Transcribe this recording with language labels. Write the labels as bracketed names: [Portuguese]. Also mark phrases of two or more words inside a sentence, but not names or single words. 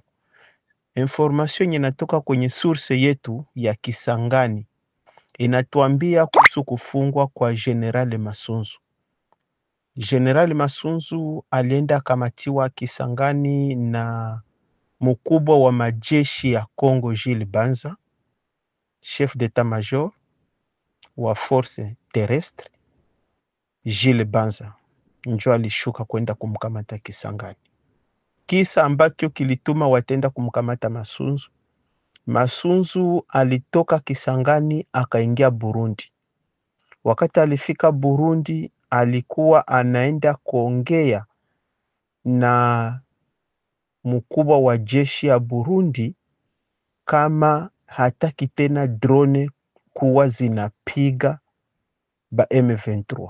[Swahili] Information inatoka kwenye source yetu ya Kisangani inatuambia kuhusu kufungwa kwa General Masunzu. General Masunzu alienda kamatiwa Kisangani na mkubwa wa majeshi ya Kongo Jules Banza, [French] chef d'état-major [Swahili] wa [French] force terrestre. [Swahili] Jules Banza njo alishuka kwenda kumkamata Kisangani. Kisa ambacho kilituma watenda kumkamata Masunzu. Masunzu alitoka Kisangani akaingia Burundi. Wakati alifika Burundi alikuwa anaenda kuongea na mkubwa wa jeshi ya Burundi kama hataki tena drone kuwa zinapiga ba M23.